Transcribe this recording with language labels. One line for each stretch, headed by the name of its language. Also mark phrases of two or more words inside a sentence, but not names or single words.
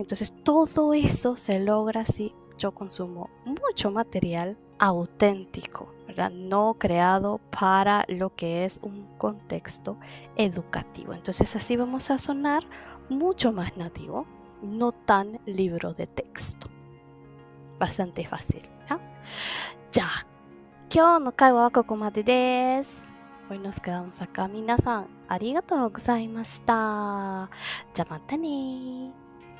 Spanish: Entonces todo eso se logra si yo consumo mucho material auténtico, ¿verdad? No creado para lo que es un contexto educativo. Entonces así vamos a sonar mucho más nativo, no tan libro de texto. Bastante fácil, ¿ya? Ya,
Japanese: 今日の会話はここまでです。
Spanish: Hoy nos quedamos acá.
Japanese: 皆さん、ありがとうございました。じゃあまたね